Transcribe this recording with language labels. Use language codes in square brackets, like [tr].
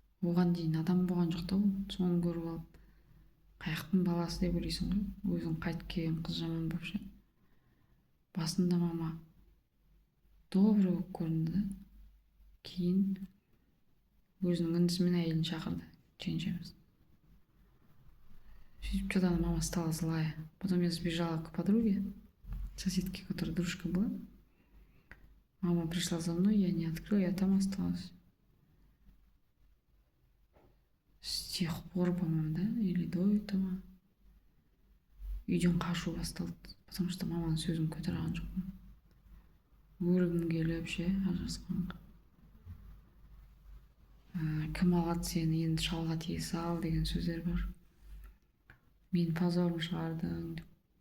[kk] Оған дейін адам болған жоқ та ол. Соны көріп алып, қаяқтың баласы деп ойлайсың ғой. Өзің қайтып келген қыз жаман болып ше. Басында мама добрый болып көрінді да. Кейін өзінің інісімен әйелін шақырды, жеңешеміз. Сөйтіп [ru] что-то мама стала злая. Потом я сбежала к подруге, соседке, которая дружка была. Мама пришла за мной, я не открыла, я там осталась. С тех пор, по-моему, да, или до этого, [kk] үйден қашу басталды. [ru] Потому что [kk] маманың сөзін көтере алған жоқпын. Өлгім келіп ше, ажырасқанға. Кім алады сені, енді шалға тие сал деген сөздер бар. Мен позорым шығардың деп.